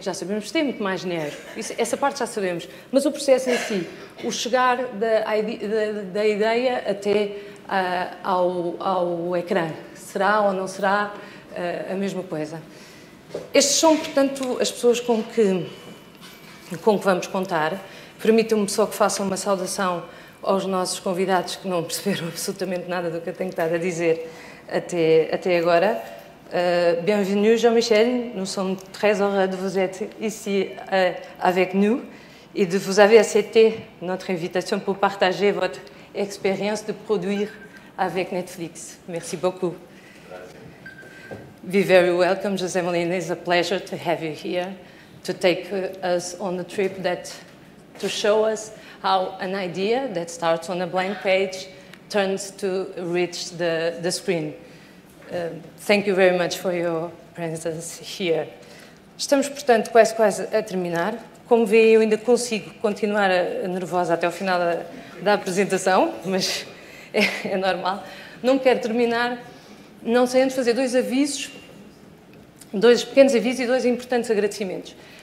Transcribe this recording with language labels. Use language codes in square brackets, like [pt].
[pt] Já sabemos que tem muito mais dinheiro. Essa parte já sabemos. Mas o processo em si, o chegar da ideia até ao ecrã, será ou não será a mesma coisa? Estes são, portanto, as pessoas com que vamos contar. Permitam-me só que façam uma saudação aos nossos convidados que não perceberam absolutamente nada do que eu tenho estado a dizer até agora. [fr] Bienvenue Jean-Michel, nous sommes très heureux de vous être ici avec nous et de vous avoir accepté notre invitation pour partager votre expérience de produire avec Netflix. Merci beaucoup. [en] Be very welcome, José Molina. It's a pleasure to have you here, to take us on a trip to show us how an idea that starts on a blank page turns to reach the screen. Thank you very much for your presence here. [pt] Estamos, portanto, quase a terminar. Como vêem, eu ainda consigo continuar nervosa até o final da apresentação, mas é normal. Não quero terminar, não sem antes fazer dois pequenos avisos e dois importantes agradecimentos.